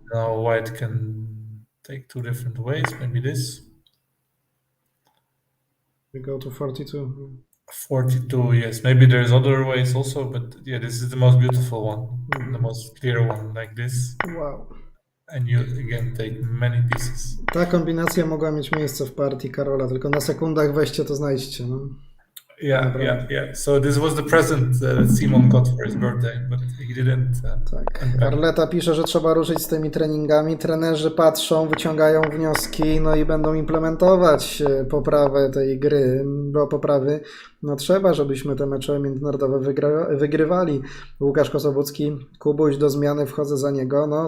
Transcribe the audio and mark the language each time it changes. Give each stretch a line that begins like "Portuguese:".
English: Now White can take two different ways. Maybe this. We go to 42. 42, yes. Maybe there's other ways also, but this is the most beautiful one, the most clear one, like this. Wow. And you again take many pieces.
Polish: Ta kombinacja mogła mieć miejsce w partii Karola, tylko na sekundach weźcie to znajdźcie. No.
English: Yeah. So this was the present that Simon got for his birthday, but he didn't.
Polish: Tak. Arleta pisze, że trzeba ruszyć z tymi treningami. Trenerzy patrzą, wyciągają wnioski, no i będą implementować poprawę tej gry. Bo poprawy trzeba, żebyśmy te mecze międzynarodowe wygrywali. Łukasz Kosobucki, Kubuś, do zmiany wchodzę za niego.